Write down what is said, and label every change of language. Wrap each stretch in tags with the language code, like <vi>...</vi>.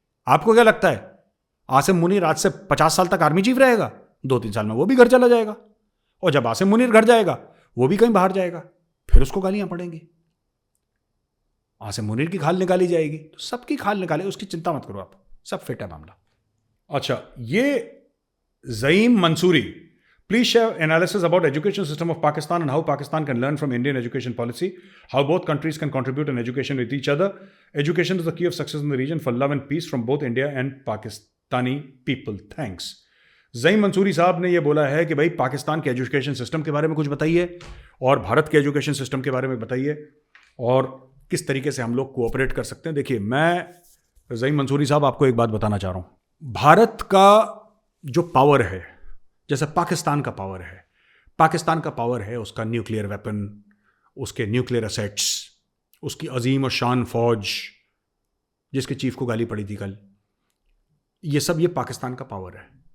<hi>आपको क्या लगता है आसिम मुनीर आज से 50 साल तक आर्मी चीफ रहेगा? 2-3 साल में वो भी घर चला जाएगा, और जब आसिम मुनीर घर जाएगा वो भी कहीं बाहर जाएगा, फिर उसको गालियां पड़ेंगी। आसिम मुनीर की खाल निकाली जाएगी, तो सबकी खाल निकाले, उसकी चिंता मत करो आप, सब फिट है मामला। अच्छा, ये</hi> <en>Zaeem Mansoori, please share analysis about education system of Pakistan and how Pakistan can learn from Indian education policy, how both countries can contribute in education with each other. Education is the key of success in the region for love and peace from both India and Pakistani people. Thanks.</en> <hi>Zaeem Mansuri साहब ने ये बोला है कि भाई पाकिस्तान के education system के बारे में कुछ बताइए, और भारत के एजुकेशन सिस्टम के बारे में बताइए, और किस तरीके से हम लोग कोऑपरेट कर सकते हैं। देखिए, मैं ज़ईम मंसूरी साहब आपको एक बात बताना चाह रहा हूँ। भारत का जो पावर है, जैसे पाकिस्तान का पावर है, पाकिस्तान का पावर है उसका न्यूक्लियर वेपन, उसके न्यूक्लियर असेट्स, उसकी अजीम और शान फौज जिसके चीफ को गाली पड़ी थी कल, ये सब ये पाकिस्तान का पावर है।</hi>